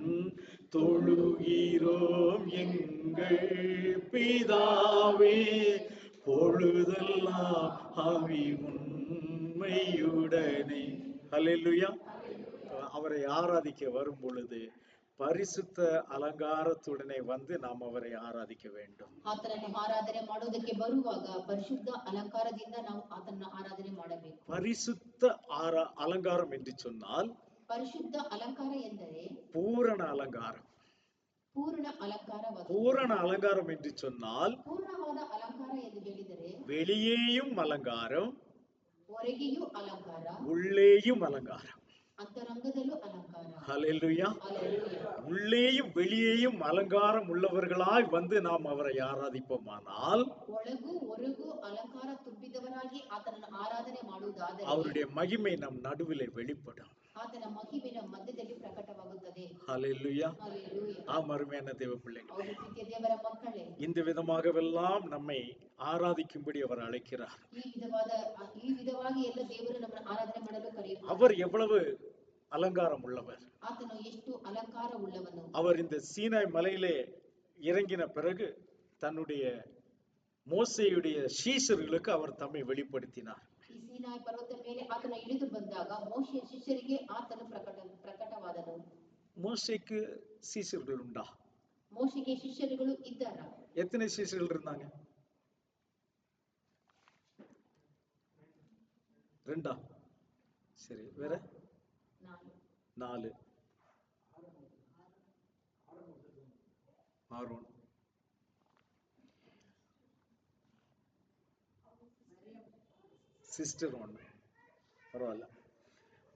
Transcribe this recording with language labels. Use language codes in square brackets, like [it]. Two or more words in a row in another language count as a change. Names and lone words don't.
[ta] தொழுகிறோம் எங்கள் பிதாவே, பொழுதெல்லாம் ஆவி உண்மையுடனே. ஹல்லேலூயா. அவரை ஆராதிக்க வரும் பொழுது பரிசுத்த அலங்காரத்துடனே வந்து நாம் அவரை ஆராதிக்க வேண்டும். [kn] ಆತನನ್ನು ಆರಾಧನೆ ಮಾಡುವುದಕ್ಕೆ ಬರುವಾಗ ಪರಿಶುದ್ಧ ಅಲಂಕಾರದಿಂದ ನಾವು ಆತನನ್ನು ಆರಾಧನೆ ಮಾಡಬೇಕು. [ta] பரிசுத்த அலங்காரம் என்று சொன்னால் [kn] ಪರಿಶುದ್ಧ ಅಲಂಕಾರ ಎಂದರೆ [ta] பூரண அலங்காரம். [kn] ಪೂರ್ಣ ಅಲಂಕಾರವಾದ. [ta] பூரண அலங்காரம் என்று சொன்னால் [kn] ಪೂರ್ಣವಾದ ಅಲಂಕಾರ ಎಂದು ಹೇಳಿದರೆ [ta] வெளியேயும் அலங்காரம், [kn] ಹೊರಗೆಯೂ ಅಲಂಕಾರ, [ta] உள்ளேயும் அலங்காரம். [kn] ಅಂತರಂಗದಲ್ಲೂ ಅಲಂಕಾರ. [ta] ஹல்லேலூயா. Hallelujah. உள்ளேயும் வெளியேயும் அலங்காரம் உள்ளவர்களாய் வந்து நாம் அவரை ஆராதிப்போமானால் [kn] ಒಳಗೂ ಹೊರಗೂ ಅಲಂಕಾರ ತುಂಬಿದವರಾಗಿ ಆತನನ್ನು ಆರಾಧನೆ ಮಾಡುವುದಾದರೆ [ta] அவருடைய மகிமை நம் நடுவிலே வெளிப்படும். [kn] ಆತನ ಮಹಿಮೆಯ ಮಧ್ಯದಲ್ಲಿ ಪ್ರಕಟವಾಗುತ್ತದೆ. [ta] ஹல்லேலூயா. Hallelujah. ஆம், அருமையான தேவ பிள்ளைகள், [kn] ಅವರು ಪ್ರೀತಿಯ ದೇವರ ಮಕ್ಕಳೇ, [ta] இந்த விதமாகவெல்லாம் நம்மை ஆராதிக்கும்படி அவர் அழைக்கிறார். [kn] ಈ ವಿಧವಾಗಿ ಎಲ್ಲ ದೇವರು ನಮ್ಮನ್ನು ಆರಾಧನೆ ಮಾಡಲು ಕರೆಯುತ್ತಾರೆ. [ta] அவர் எவ்வளவு அலங்காரம் உள்ளவர். [kn] ಆತನು ಎಷ್ಟು ಅಲಂಕಾರ ಉಳ್ಳವನು. [ta] அவர் இந்த சீனாய் மலையிலே இறங்கின பிறகு தன்னுடைய மோசேயுடைய சீஷர்களுக்கு அவர் தம்மை வெளிப்படுத்தினார். [kn] ಈ ಸೀನಾಯಿ ಪರ್ವತ ಮೇಲೆ ಆತನ ಇಳಿದು ಬಂದಾಗ ಮೋಶೆಯ ಶಿಷ್ಯರಿಗೆ ಆತನು ಪ್ರಕಟವಾದನು. [ta] மோசேக்கு சீஷர்கள் உண்டா? [kn] ಮೋಶೆಗೆ ಶಿಷ್ಯರುಗಳು ಇದ್ದಾರಾ? [ta] எத்தனை சீஷர்கள் இருந்தாங்க? 2. சரி, வேற 4. ஆரோன், சிஸ்டர் 1, பரவாயில்ல.